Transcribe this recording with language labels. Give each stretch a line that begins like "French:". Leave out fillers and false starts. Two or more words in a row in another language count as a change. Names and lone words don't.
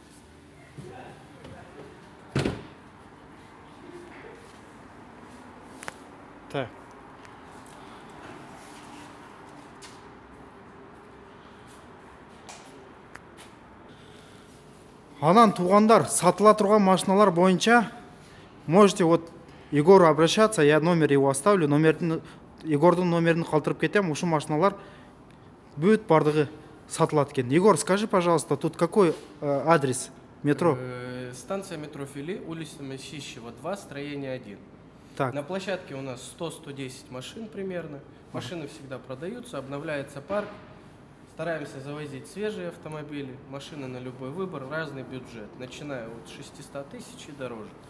Russian: Так.
Kyrgyz: Анан туугандар, сатыла турган машиналар боюнча
Russian: можете вот Егору обращаться, я номер его оставлю,
Kyrgyz: Егордун номерин калтырып кетем, ушул машиналар бүт бардыгы сатылат экен.
Russian: Егор, скажи, пожалуйста, тут какой адрес метро? Станция метро Фили, улица Месищева 2, строение 1. Так, На площадке у нас 100-110 машин примерно. Машины всегда продаются, обновляется парк. Стараемся завозить свежие автомобили, машины на любой выбор, разный бюджет, начиная от 600 тысяч и дороже.